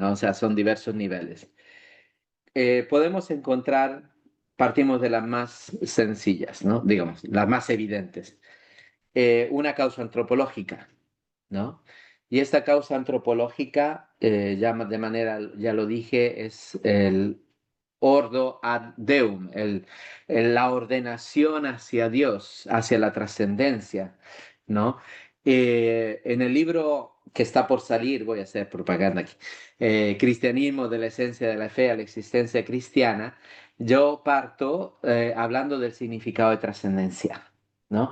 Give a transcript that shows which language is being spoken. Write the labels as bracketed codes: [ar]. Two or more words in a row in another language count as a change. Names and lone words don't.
[es] O sea, son diversos niveles. Podemos encontrar, partimos de las más sencillas, ¿no? Digamos, las más evidentes. Una causa antropológica, ¿no? Y esta causa antropológica, de manera, ya lo dije, es el [la] ordo ad deum, [es] la ordenación hacia Dios, hacia la trascendencia, ¿no? En el libro que está por salir, voy a hacer propaganda aquí, Cristianismo de la esencia de la fe a la existencia cristiana, yo parto hablando del significado de trascendencia, ¿no?